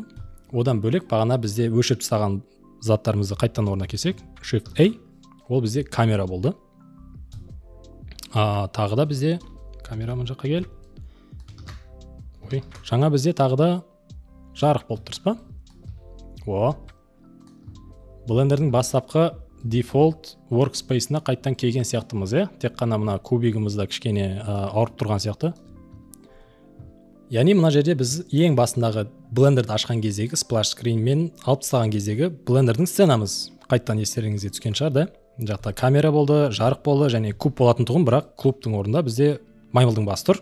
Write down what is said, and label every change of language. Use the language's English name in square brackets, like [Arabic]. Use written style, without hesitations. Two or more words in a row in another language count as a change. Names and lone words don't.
[Kazakh] Одан бөлек бағана бізде өшіріп тастаған заттарымызды қайттан орнына келсек, Shift A ол бізде камера болды. Тағы да бізде камера мына жаққа кел. Жаңа бізде тағы да жарық болып тұрсыз ба? Blenderдің бастапқы [English] default workspace- [Kazakh] на қайттан келген сияқтымыз, тек қана мына кубигімізді кішкене ауырып тұрған сияқты. Яғни мына жерде біз ең басындағы Blenderді ашқан кездегі [English] splash screen [Kazakh] мен алып тастаған кездегі Blenderдің сценамыз қайттан естеріңізге түскен шығар, да? Жақта камера болды, жарық болды және куб болатын тұғын, бірақ клубтың орнында бізде маймылдың басы тұр.